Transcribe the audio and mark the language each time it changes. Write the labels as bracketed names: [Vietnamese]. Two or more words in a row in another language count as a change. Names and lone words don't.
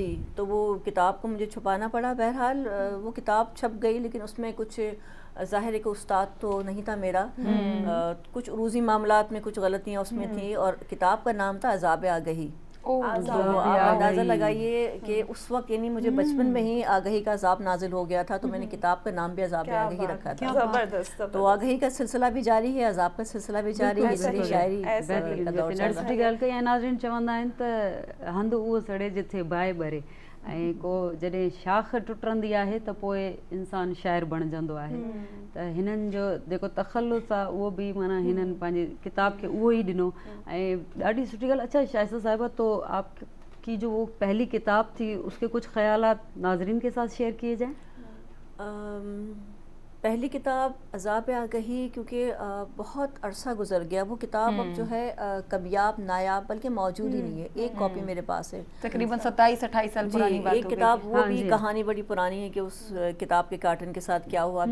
[Urdu] جی, تو وہ کتاب کو مجھے چھپانا پڑا. بہرحال وہ کتاب چھپ گئی, لیکن اس میں کچھ ظاہر ہے کہ استاد تو نہیں تھا میرا, کچھ عروضی معاملات میں کچھ غلطیاں اس میں تھیں, اور کتاب کا نام تھا عذاب آگہی. تو آپ اندازہ لگائیے کہ اس وقت یعنی مجھے بچپن میں ہی آگہی کا عذاب نازل ہو گیا تھا, تو میں نے کتاب کا نام بھی عذاب آگہی رکھا تھا. زبردست. تو آگہی کا سلسلہ بھی جاری ہے, عذاب کا سلسلہ بھی جاری ہے, میری شاعری کا دور چل رہا ہے. [Sindhi] ॻाल्हि कई नाज़रीन चवंदा आहिनि त हंधु उहो सड़े जिथे बाहि ॿरे, ऐं को जॾहिं शाख टुटंदी आहे त पोइ इंसानु शाइर बणिजंदो आहे. त हिननि जो जेको तख़ल्लुस आहे उहो बि माना हिननि पंहिंजी किताब खे उहो ई ॾिनो, ऐं ॾाढी सुठी ॻाल्हि. [Urdu] اچھا شائستہ صاحبہ، تو آپ کی جو وہ پہلی کتاب تھی اس کے کچھ خیالات ناظرین کے ساتھ شیئر کیے جائیں? پہلی کتاب عذاب آگہی کیونکہ بہت عرصہ گزر گیا, وہ کتاب اب جو ہے کمیاب نایاب بلکہ موجود ہی نہیں ہے. ایک کاپی میرے پاس ہے, تقریباً 27-28 سال پرانی بات. ایک کتاب وہ بھی کہانی بڑی پرانی ہے کہ اس کتاب کے کارٹن کے ساتھ کیا ہوا.